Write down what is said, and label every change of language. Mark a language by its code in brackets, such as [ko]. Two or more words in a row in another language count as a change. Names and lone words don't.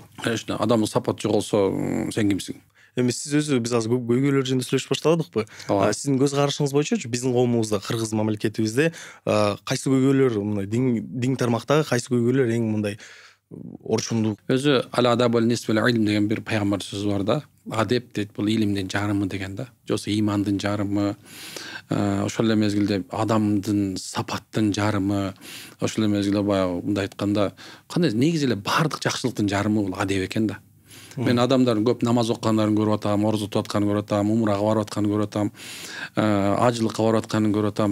[ky] Конечно, адамдык сапат жоголсо сен кимсиң? Эми сиз өзү биз азыр көйгөйлөр жөнүндө сүйлөшүп баштадыкпы? Сиздин көз карашыңыз боюнча биздин коомубузда, кыргыз мамлекетибизде кайсы көйгөйлөр мындай дин тармактагы кайсы көйгөйлөр эң мындай орчундуу? Өзү [ar] الأدب والنصف والعلم [ky] деген бир пайгамбар сөзү бар да. Адеп дейт, бул илимдин жарымы деген да. Жосо имандын жарымы, ошол эле мезгилде адамдын сапаттын жарымы, ошол эле мезгилде баягы мындай айтканда, кандай негизи эле баардык жакшылыктын жарымы бул адеп экен да. Мен адамдардын көп намаз окугандарын көрүп атам, оруз тутуп атканын көрүп атам, умрага барып атканын көрүп атам, ажылыкка барып атканын көрүп атам.